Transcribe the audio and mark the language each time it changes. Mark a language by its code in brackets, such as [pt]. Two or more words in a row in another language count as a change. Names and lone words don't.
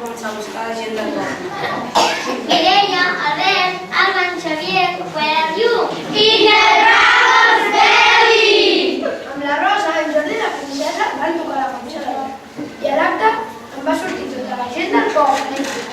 [ca] a buscar gent del poble. Mireia, Albert, Alba, Xavier, [en] where are you? In the Dragon's Belly! [ca] Amb la Rosa, en Jordi i la princesa van tocar la panxa de l'Alba. I a l'acte en va sortir tota la gent del poble.